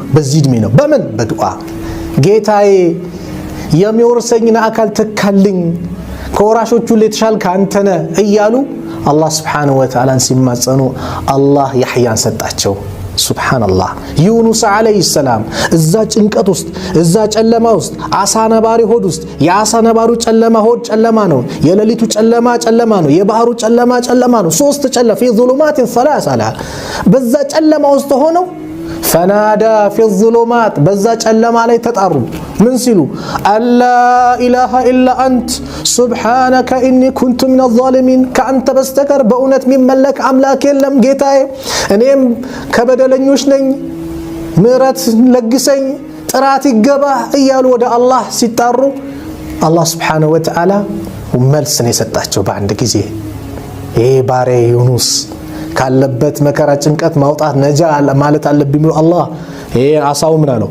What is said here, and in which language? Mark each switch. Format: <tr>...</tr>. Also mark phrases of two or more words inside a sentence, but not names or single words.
<am>በዚህ እድሜ ነው። በምን? በዱዓ ጌታዬ የሚወርሰኝን አካል ተካልኝ ከወራሾቹ ለተሻልከ አንተ ነህ እያሉ አላህ</am> <ar>سبحانه وتعالى</ar> <am>ሲማጸኑ አላህ ያህያን ሰጣቸው። ሱብሃንአላህ። ዩኑስ</am> <ar>عليه السلام</ar> <am>እዛ ጭንቀት ውስጥ እዛ ጨለማ ውስጥ አሳ ነባሪ ሆድ ውስጥ የአሳ ነባሩ ጨለማ ሆድ ጨለማ ነው። የሌሊቱ ጨለማ ጨለማ ነው። የባህሩ ጨለማ ጨለማ ነው። ሶስት ጨለማ</am> <ar>في ظلمات ثلاث</ar> <am>በዛ ጨለማ ውስጥ ሆነው</am> <ar>فنادى في الظلمات</ar> <am>በዛ ጨለማ ላይ ተጣሩ። ምን ሲሉ?</am> <ar>ألا إله إلا أنت سبحانك إني كنت من الظالمين</ar> <am>ከአንተ በስተቀር በእውነት የሚመለክ አምላክ የለም ጌታዬ፣ እኔም ከበደለኞች ነኝ፣ ምህረት ለግሰኝ፣ ጥራት ይገባ እያሉ ወደ አላህ ሲጣሩ አላህ</am> <ar>سبحانه وتعالى</ar> <am>መልስን የሰጣቸው በአንድ ጊዜ። ይሄ ባሪያ ዩኑስ ካለበት መከራ ጭንቀት ማውጣት ነጃ ማለት አለብኝ ብሎ አላህ ይሄ አሳው ምን አለው?</am>